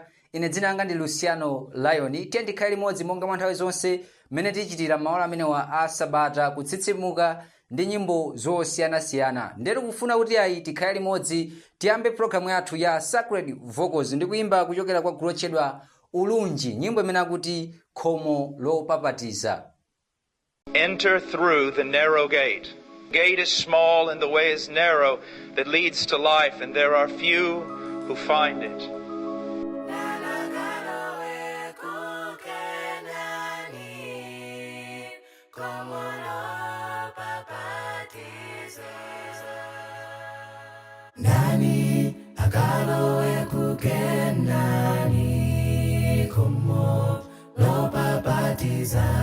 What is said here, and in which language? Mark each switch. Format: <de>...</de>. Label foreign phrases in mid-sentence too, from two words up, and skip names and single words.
<ny>Ine dzina langa ndi Luciano Lion. Tiye ndikhale limodzi monga mwa nthawi zonse mmene tichitira maola amene wa asabata kutsitsimuka ndi nyimbo zosiyanasiyana. Ndero kufuna kuti ayi tikhale limodzi tiyambe programu yathu ya Sacred Vocals ndi kuimba kuchokera kwa gulu lotchedwa Ulunji, nyimbo imene akuti khomo lopapatiza.</ny> <en>Enter through the narrow gate. Gate is small and the way is narrow that leads to life, and there are few who find it.</en> <ny>Nani akalowe kukenani khomo lopapatiza.</ny>